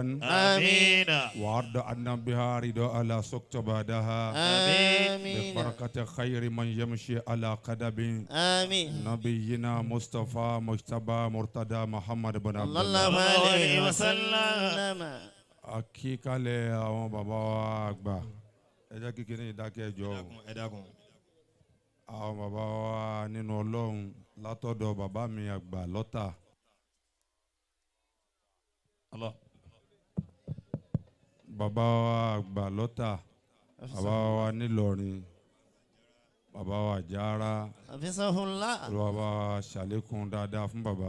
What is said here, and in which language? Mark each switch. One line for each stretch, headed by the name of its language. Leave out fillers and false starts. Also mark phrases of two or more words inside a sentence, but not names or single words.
Arabic: آمين. وعرض عنا بها رضا على سكت بعدها. آمين. ببركة خير من يمشي على قدم. آمين. نبينا مصطفى مجتبى مرتضى محمد بن عبد الله عليه وسلم.
Yoruba: akíkalẹ̀ àwọn bàbá wa àgbà ẹ jẹ́ kékeré ìdákẹ́jọ́ àwọn bàbá wa nínú Ọlọ́run látọ̀dọ̀ bàbá mi àgbà lọ́tà bàbá wa àgbà lọ́tà bàbá wa nílọrin bàbá wa jára bàbá wa ṣàlékún dáadáa fún bàbá.